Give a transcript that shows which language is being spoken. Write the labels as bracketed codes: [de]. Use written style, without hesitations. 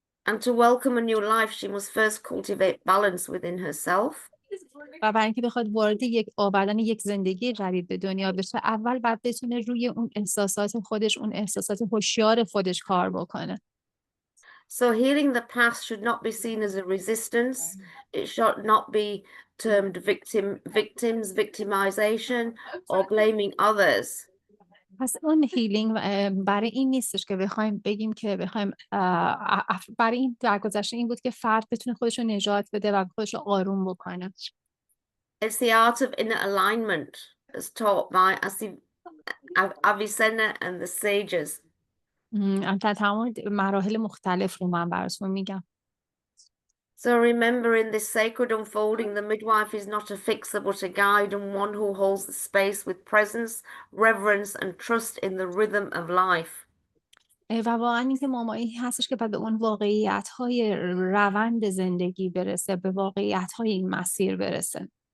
[en] And to welcome a new life, she must first cultivate balance within herself. [fa] و برای اینکه بخواد وارد آوردن یک زندگی جدید به دنیا بشه، اول باید بتونه روی اون احساسات خودش، اون احساسات هوشیار خودش کار بکنه. [en] So healing the past should not be seen as a resistance. It should not be termed victimization, or blaming others. [fa] پس اون هیلینگ برای این نیستش که بخوایم بگیم که بخوایم برای این درگذشته این بود که فرد بتونه خودش رو نجات بده و خودش رو آروم بکنه. [en] It's the art of inner alignment as taught by Avicenna and the sages. [fa] البته تمام مراحل مختلف رو من براتون میگم. [en] So remember, in this sacred unfolding, the midwife is not a fixer but a guide, and one who holds the space with presence, reverence, and trust in the rhythm of life. [fa] و واقعا این که مامایی هستش که به اون واقعیت‌های روند زندگی برسه، به واقعیت‌های این مسیر برسه.